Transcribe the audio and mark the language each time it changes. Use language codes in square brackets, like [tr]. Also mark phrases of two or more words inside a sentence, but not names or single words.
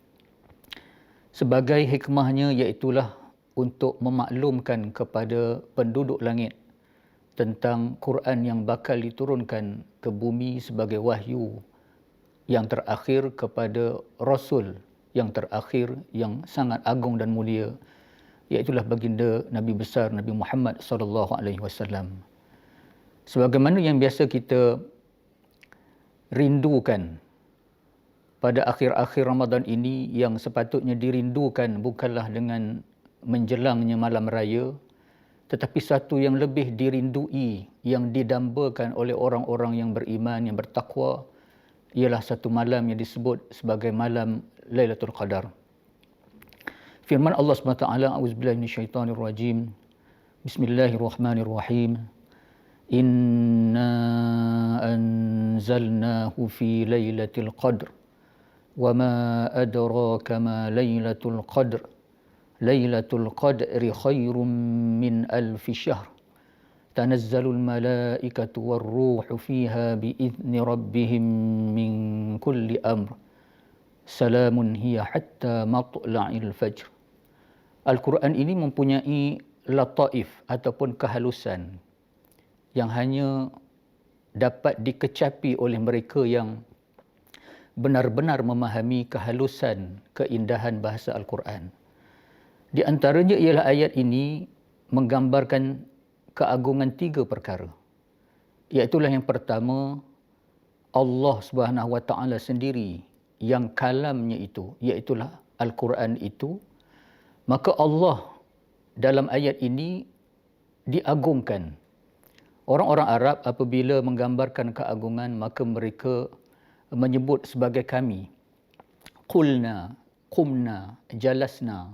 [ms] Sebagai hikmahnya iaitulah untuk memaklumkan kepada penduduk langit tentang Quran yang bakal diturunkan ke bumi sebagai wahyu yang terakhir kepada Rasul yang terakhir yang sangat agung dan mulia, iaitulah baginda Nabi besar Nabi Muhammad [ar] صلى الله عليه وسلم. [ms] Sebagaimana yang biasa kita rindukan pada akhir-akhir Ramadan ini, yang sepatutnya dirindukan bukanlah dengan menjelangnya malam raya, tetapi satu yang lebih dirindui, yang didambakan oleh orang-orang yang beriman, yang bertakwa, ialah satu malam yang disebut sebagai malam Lailatul Qadar. Firman Allah SWT, [ar] أعوذ بالله من الشيطان الرجيم بسم الله الرحمن الرحيم إنا أنزلناه في ليلة القدر وما أدراك ما ليلة القدر ليلة القدر خير من ألف شهر تنزل الملائكة والروح فيها بإذن ربهم من كل أمر سلام هي حتى مطلع الفجر. [ms] Al-Quran ini mempunyai lataif ataupun kehalusan yang hanya dapat dikecapi oleh mereka yang benar-benar memahami kehalusan, keindahan bahasa Al-Quran. Di antaranya ialah ayat ini menggambarkan keagungan 3 perkara. Iaitulah yang pertama, Allah [ar] سبحانه وتعالى [ms] sendiri yang kalamnya itu, iaitulah Al-Quran itu, maka Allah dalam ayat ini diagungkan. Orang-orang Arab apabila menggambarkan keagungan, maka mereka menyebut sebagai kami. [ar] قلنا، قمنا، جلسنا.